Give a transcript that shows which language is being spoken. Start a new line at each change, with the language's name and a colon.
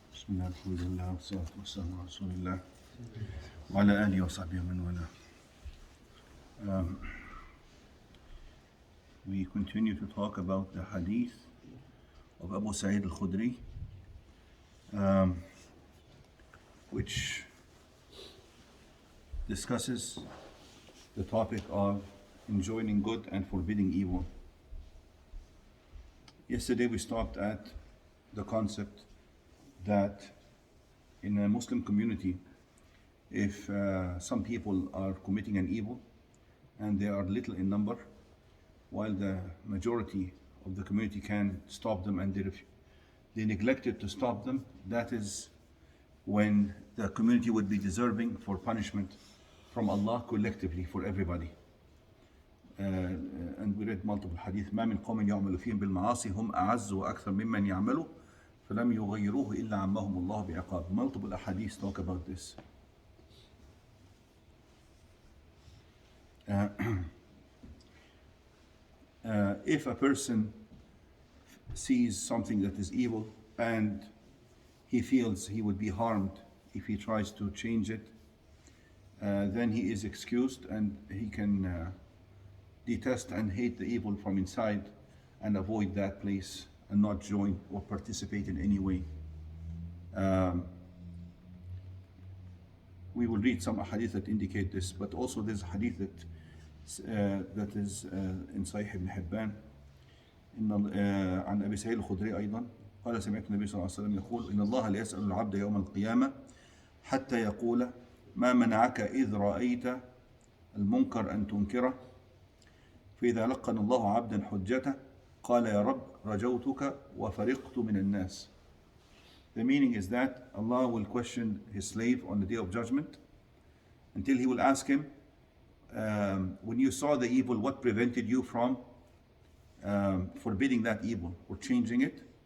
Arabic: الله الحمد لله والصلاة والسلام على رسول الله وعلى آله وصحبه ومن والاه.
English: We continue to talk about the hadith of Abu Sa'id al-Khudri, which discusses the topic of enjoining good and forbidding evil. Yesterday we stopped at the concept that in a Muslim community, if some people are committing an evil and they are little in number, while the majority of the community can stop them and they neglected to stop them, that is when the community would be deserving for punishment from Allah collectively for everybody. And we read multiple hadith.
Arabic: ما من قوم يعمل فيهم بالمعاصي هم أعز وأكثر ممن يعملوا فلم يغيروه إلا عمهم الله بعقاب.
English: Multiple hadiths talk about this. If a person sees something that is evil and he feels he would be harmed if he tries to change it, then he is excused and he can detest and hate the evil from inside and avoid that place and not join or participate in any way. We will read some hadith that indicate this, but also there's a hadith that is in Sahih ibn Hibban
Arabic: عن أبي سعيد الخدري أيضا قال سمعت النبي صلى الله عليه وسلم يقول إن الله لا يسأل العبد يوم القيامة حتى يقول ما منعك إذ رأيت المنكر أن تنكره فإذا لقن الله عبدا حجته قال يا رب رجوتك وفرقت من الناس.
English: The meaning is that Allah will question his slave on the day of judgment until he will ask him, when you saw the evil, what prevented you from forbidding that evil or changing it?